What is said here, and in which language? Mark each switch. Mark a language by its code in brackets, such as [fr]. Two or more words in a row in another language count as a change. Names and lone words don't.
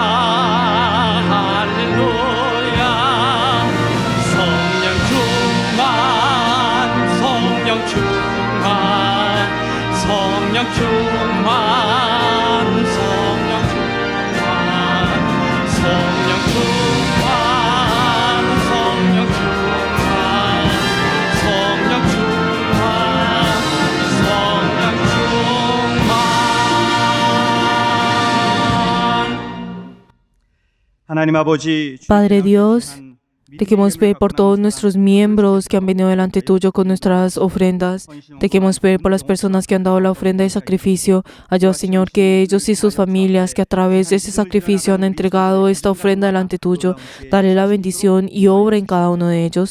[ko] 할렐루야 성령 충만 성령 충만 성령 충만 성령 충만 성령 충만 성령 충만 성령 충만 성령 충만 하나님 아버지, [es] Padre Dios, [ko] 주님께서 [es] te queremos pedir por todos nuestros miembros que han venido delante tuyo con nuestras ofrendas. Te queremos pedir por las personas que han dado la ofrenda de sacrificio. Ayuda, Señor, que ellos y sus familias que a través de ese sacrificio han entregado esta ofrenda delante tuyo, dale la bendición y obra en cada uno de ellos.